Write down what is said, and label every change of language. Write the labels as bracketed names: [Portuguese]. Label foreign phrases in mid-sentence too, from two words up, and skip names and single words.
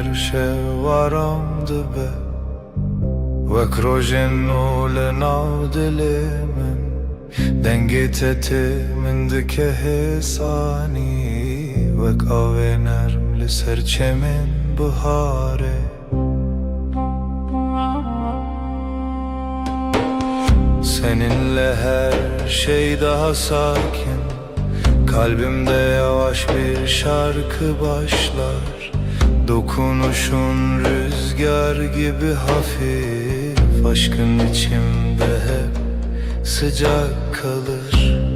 [Kurdish] varam dibe Wek rojên nû li nav dilê min Dengê te tê min dike hêsanî Wek avê nerm li ser çemên biharê [Turkish] Seninle her şey daha sakin Kalbimde yavaş bir şarkı başlar Dokunuşun rüzgar gibi hafif Aşkın içimde hep sıcak kalır